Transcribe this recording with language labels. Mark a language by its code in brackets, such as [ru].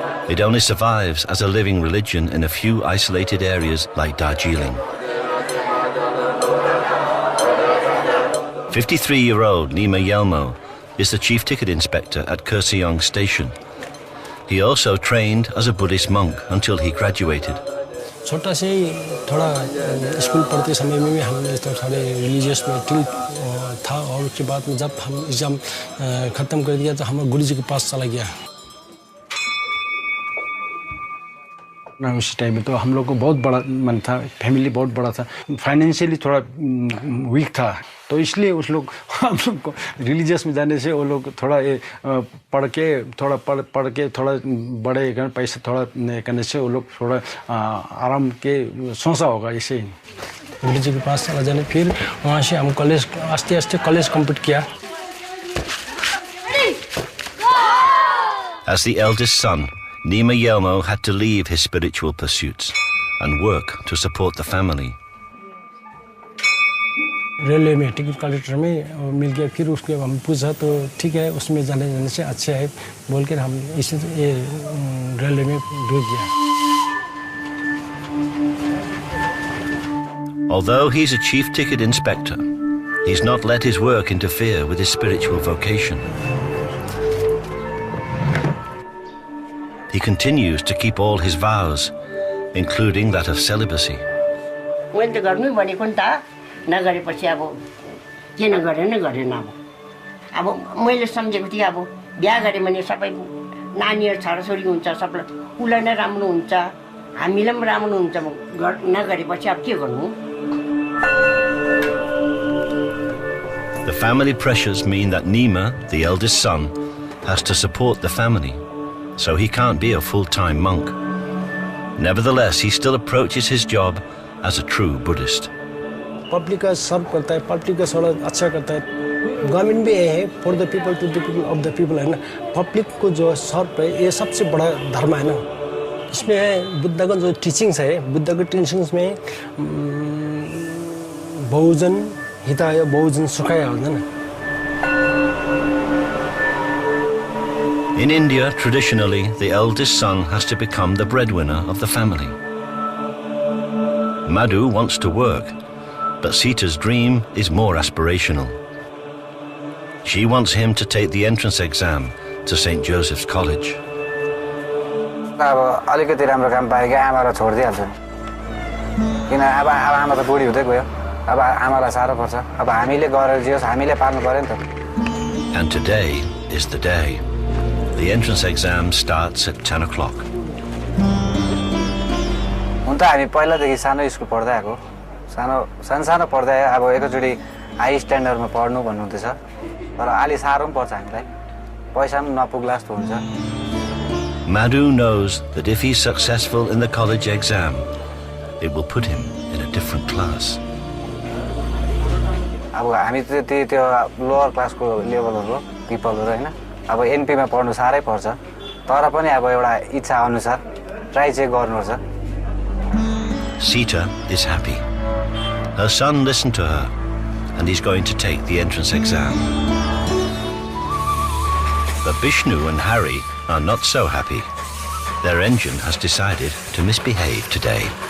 [en] It only survives as a living religion in a few isolated areas like Darjeeling. 53-year-old Nima Yelmo is the chief ticket inspector at Kurseong station. He also trained as a Buddhist monk until he graduated. [hi] छोटा से ही थोड़ा school पढ़ते समय में भी हमने तो थोड़े रिलीजियस में टिल था और उसके बाद में जब हम एग्ज़ाम ख़त्म कर दिया तो हमारे गुरु जी के पास चला गया। उस टाइम में तो हम लोग को बहुत बड़ा मन था, फैमिली बहुत बड़ा था, फाइनेंशियली थोड़ा वीक था, तो इसलिए उस लोग हम लोग को रिलीजियस में जाने से वो लोग थोड़ा पढ़ के थोड़ा बड़े पैसे थोड़ा करने से वो लोग थोड़ा आराम के सोचा होगा इसे। गुरु जी के पास चला जाने, फिर वहाँ से हम कॉलेज आस्ते आस्ते कॉलेज कंप्लीट किया। [en] As the eldest son, Nima Yelmo had to leave his spiritual pursuits and work to support the family. [hi] Railway में टिकट कलेक्टर में मिल गया, फिर उसके हम पूछा तो ठीक है उसमें जाने से अच्छा है बोल कर हम इसी रेलवे में ढूंढ गया। [en] Although he's a chief ticket inspector, he's not let his work interfere with his spiritual vocation. He continues to keep all his vows, including that of celibacy. [ne] नगरेपछि अब किन गरेन अब मैले सम्झेको थिएँ अब बिहा गरे भने सबै नानीहरु छोराछोरी हुन्छ सबलाई उलाई नै राम्रो हुन्छ हामीलाई पनि राम्रो हुन्छ नगरेपछि अब के गर्नु। [en] The family pressures mean that Nima, the eldest son, has to support the family, so he can't be a full-time monk. Nevertheless, he still approaches his job as a true Buddhist. [hi] Public का सर्व करता है, public का थोड़ा अच्छा करता है। Government भी ये है [en] for the people to the people [hi] of the people है ना, पब्लिक को जो सर्व है ये सबसे बड़ा धर्म है ना। इसमें है बुद्ध का जो टीचिंग्स है, बुद्ध के टीचिंग्स में [sa] बहुजन हिताय बहुजन सुखाय [hi] होता है ना। [en] In India, traditionally, the eldest son has to become the breadwinner of the family. Madhu wants to work, but Sita's dream is more aspirational. She wants him to take the entrance exam to St. Joseph's College. [ne] अब अलिकति राम्रो काम पाएँ कि आमालाई छोड्दिहाल्छु किन अब आमा त बुढी हुँदै गयो, अब आमालाई साह्रो पर्छ, अब हामीले गरेर जियोस् हामीले पाल्नु पर्यो नि त। [en] And today is the day. The entrance exam starts at 10 o'clock. [ne] हुन त हामी पहिलादेखि सानो स्कुल पढ्दै आएको, सानो पढ्दै अब एकैचोटि हाई स्ट्यान्डर्डमा पढ्नु भन्नुहुँदैछ, तर अलि साह्रो पनि पर्छ हामीलाई, पैसा पनि नपुग्ला जस्तो हुन्छ। [en] Madhu knows that if he's successful in the college exam, it will put him in a different class. [ne] अब हामी त्यो लोअर क्लासको लेभलहरु पिपलहरु हैन, अब एनपीमा पढ्नु साह्रै पर्छ, तर पनि अब एउटा इच्छा अनुसार ट्राई चाहिँ गर्नुपर्छ। [en] Sita is happy. Her son listened to her, and he's going to take the entrance exam. But Vishnu and Hari are not so happy. Their engine has decided to misbehave today.